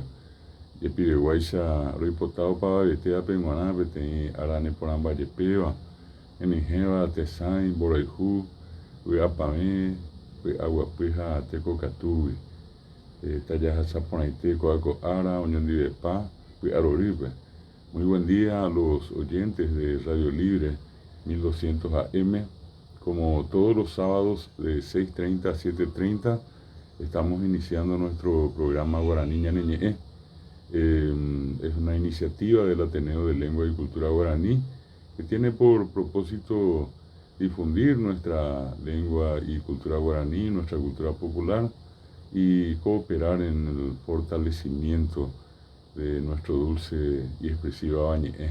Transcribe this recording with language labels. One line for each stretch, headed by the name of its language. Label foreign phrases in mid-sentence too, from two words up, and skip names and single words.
Guarani: Jepiveguáicha roipotávo pavavete ape g̃uarã peteĩ aráne porãmbajepéva, henyhẽva tesãi, mborayhu, vy'apavẽ, vy'aguapy ha tekokatúgui. Tajahachaporãite ko'áko ára oñondivepa py'arorýpe.
Spanish: Muy buen día a los oyentes de Radio Libre 1200 AM. Como todos los sábados de 6:30 a 7:30 estamos iniciando nuestro programa Guaraní ñane ñe'ẽ. Es una iniciativa del Ateneo de Lengua y Cultura Guaraní que tiene por propósito difundir nuestra lengua y cultura guaraní, nuestra cultura popular, y cooperar en el fortalecimiento de nuestro dulce y expresivo Bañe'ẽ.